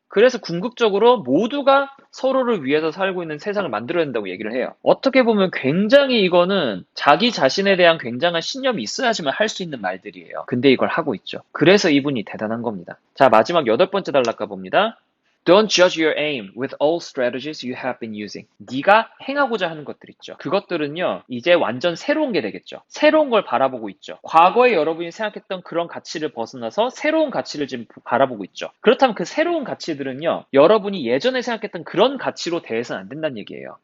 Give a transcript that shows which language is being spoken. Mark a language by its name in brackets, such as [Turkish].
[Korean] 그래서 궁극적으로 모두가 서로를 위해서 살고 있는 세상을 만들어야 된다고 얘기를 해요. 어떻게 보면 굉장히 이거는 자기 자신에 대한 굉장한 신념이 있어야지만 할 수 있는 말들이에요. 근데 이걸 하고 있죠. 그래서 이분이 대단한 겁니다. 자, 마지막 8번째 단락 가봅니다. [English] Don't judge your aim with all strategies you have been using. [Korean] 네가 행하고자 하는 것들 있죠. 그것들은요, 이제 완전 새로운 게 되겠죠. 새로운 걸 바라보고 있죠. 과거에 여러분이 생각했던 그런 가치를 벗어나서 새로운 가치를 지금 바라보고 있죠. 그렇다면 그 새로운 가치들은요, 여러분이 예전에 생각했던 그런 가치로 대해서는 안 된다는 얘기예요.